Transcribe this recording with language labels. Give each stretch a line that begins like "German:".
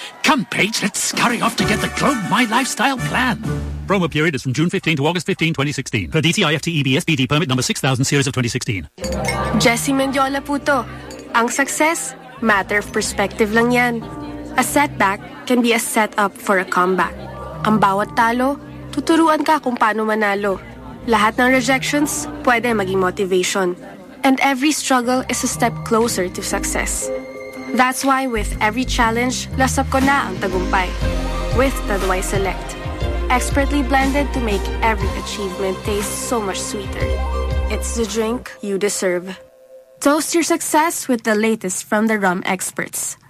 English: Come, Paige, let's scurry off to get the Globe My Lifestyle plan. Promo period is from June 15 to August 15, 2016. Per DTI FTEB SPD permit number 6000 series of 2016.
Filipino: Jessie Mendiola po to. Ang success,
English: matter of perspective
Filipino: lang yan.
English: A setback can be a setup for a comeback.
Filipino: Ang bawat talo, tuturuan ka kung paano manalo. Lahat ng rejections, pwede maging motivation.
English: And every struggle is a step closer to success. That's why with every challenge,
Filipino: lasap ko na ang tagumpay.
English: With Taduay Select. Expertly blended to make every achievement taste so much sweeter. It's the drink you deserve. Toast your success with the latest from the rum experts.